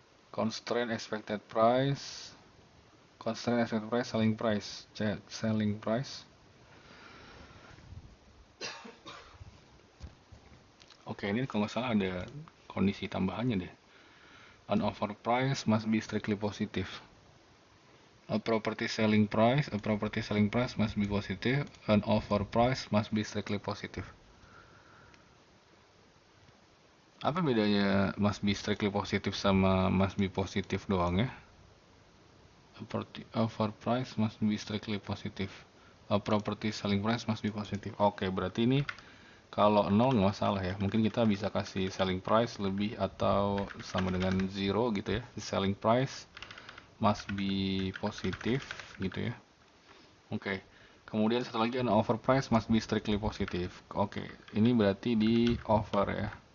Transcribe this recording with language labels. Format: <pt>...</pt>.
<en>Constraint expected price, selling price, cek selling price.</en> <id>Oke, ini kalau nggak salah ada kondisi tambahannya deh.</id> <en>An offer price must be strictly positive. A property selling price must be positive. An offer price must be strictly positive.</en> <id>Apa bedanya</id> <en>must be strictly positive</en> <id>sama</id> <en>must be positive</en> <id>doang ya?</id> <en>Offer price must be strictly positive. A property selling price must be positive.</en> <id>Oke, berarti ini kalau 0 nggak masalah ya. Mungkin kita bisa kasih selling price lebih atau sama dengan 0 gitu ya.</id> <en>Selling price must be positive gitu ya. Oke.</en> <id>Kemudian satu lagi ada</id> <en>offer price must be strictly positive.</en> <id>Oke, ini berarti di offer ya.</id>